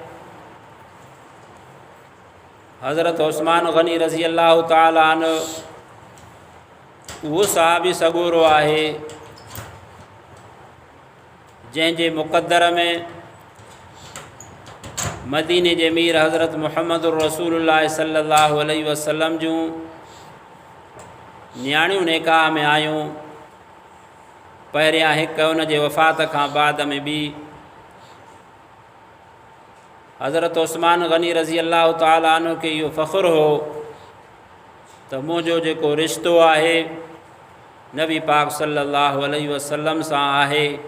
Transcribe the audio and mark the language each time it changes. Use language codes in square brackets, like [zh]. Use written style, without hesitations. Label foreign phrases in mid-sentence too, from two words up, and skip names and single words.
[sd] हज़रत उस्मान गनी [ar] رضي الله تعالى عنه [sd] उहो सहाबी सॻोरो आहे जंहिंजे मुक़द्दर में मदीने जे मीर हज़रत मुहम्मद [ar] رسول الله صلى الله عليه وسلم [sd] जूं नियाणियूं निकाह में आयूं। पहिरियां हिकु उन जे वफ़ात खां बाद में ॿी। हज़रत उस्मान गनी [ar] رضي الله تعالى عنه [sd] खे इहो फ़ख़्रु हो त मुंहिंजो जेको रिश्तो आहे नबी पाक [ar] صلى الله عليه وسلم [sd] सां आहे।